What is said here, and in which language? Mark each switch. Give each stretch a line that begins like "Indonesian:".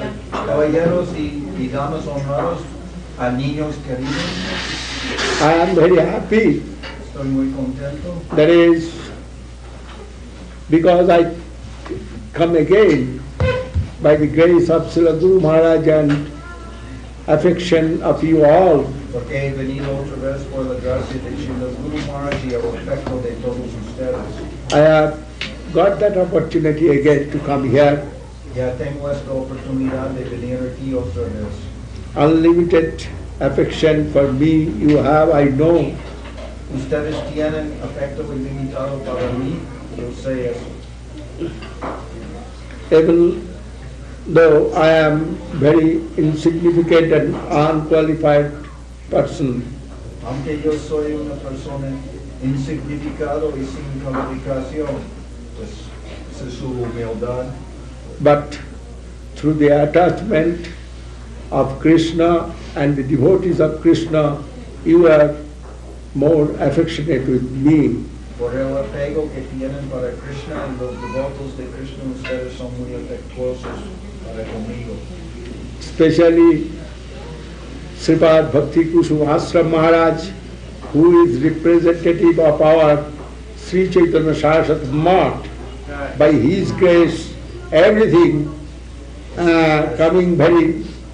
Spanish: caballeros y damas honrados, a niños queridos.
English: I am very happy.
Spanish: Estoy muy contento.
English: That is because I come again by the grace of Srila Guru Maharaj and affection of you all.
Spanish: Porque he venido otra vez por la gracia de Srila Guru Maharaj y el afecto de todos ustedes.
English: I have got that opportunity again to come here.
Spanish: Ya tengo esta oportunidad de venir aquí otra vez.
English: Unlimited affection for me you have, I know.
Spanish: Ustedes tienen afecto ilimitado para mí, yo sé eso.
English: Even though I am very insignificant and unqualified person,
Spanish: Aunque yo soy una persona insignificado y sin calificación, pues es su humildad.
English: but through the attachment of Krishna and the devotees of Krishna, you are more affectionate with me.
Spanish: Por el apego que tienen para Krishna y los devotos de Krishna, ustedes son muy afectuosos para conmigo.
English: Especially Sripad Bhakti Kusumasram Maharaj, who is representative of our Sri Chaitanya Saraswati Math. By his grace, everything coming very